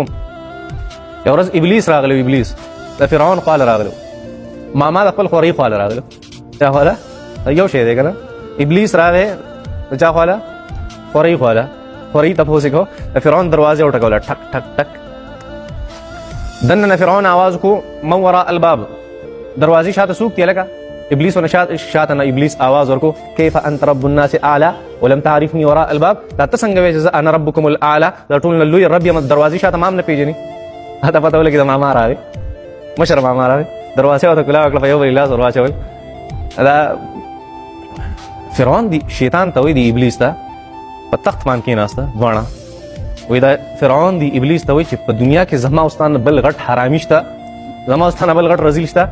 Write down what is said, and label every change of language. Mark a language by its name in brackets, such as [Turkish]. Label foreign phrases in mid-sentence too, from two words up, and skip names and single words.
[Pashto] یو ورځ ابلیس راغلی او ابلیس د فرعون خواله راغلی ما د خپل خورۍ خواله راغلی. چا خواله؟ یو شی دی که نه ابلیس راغی د چا خواله؟ خورۍ خواله. خورۍ تپوس یې کو د فرعون دروازې وټکوله ټک ټک ټک. دننه فرعون آواز کو [Arabic] من وراء الباب [Pashto] دروازې شاته څوک دی لکه ابلیس ونه شاته نه ابلیس آواز ورکو [Arabic] کیف انت رب الناس اعلى ولم تعرفني وراء الباب [Pashto] دا ته څنګه وایې چې [Arabic] انا ربكم الاعلى [Pashto] دا ټول لوی رب یم دروازې شاته مام نه پیژني هته پته ولګي د ماما راغی مشر ماما راغی دروازې ورته کلا کړه په یو بل لاس ور واچول. دا فرعون دی شیطان ته وایي دی ابلیس ته په تخت باندې کېناسته دواړه وایي دا فرعون دی ابلیس ته وایي چې په دنیا کې زما او ستا نه بل غټ حرامي شته زما او ستا نه بل غټ رذیل شته.